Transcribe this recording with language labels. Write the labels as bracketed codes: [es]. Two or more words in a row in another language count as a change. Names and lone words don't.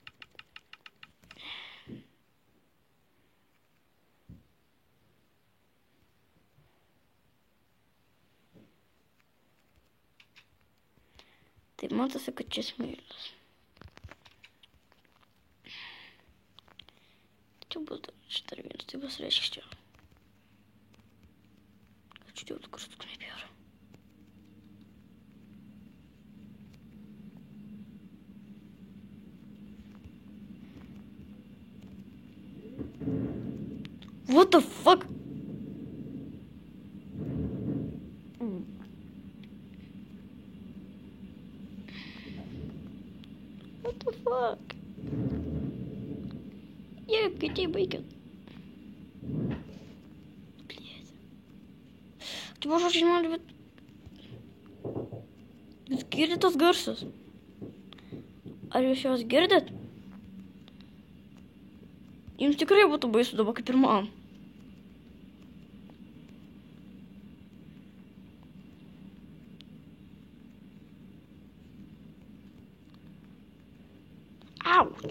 [lt] Tai matosi, kad čia smėlis. Čia bus dar vienas, tai bus reiškia čia. Ačiū Dievui, kur tu nebėra. [en] What the fuck? What the fuck? [ru] Где бейкон? Блядь. Ты можешь очень мало любить... [lt] Jūs girdit tos garsus? Ar jūs juos girdit? Jums tikrai būtų baisu dabar kaip ir man. Ouch!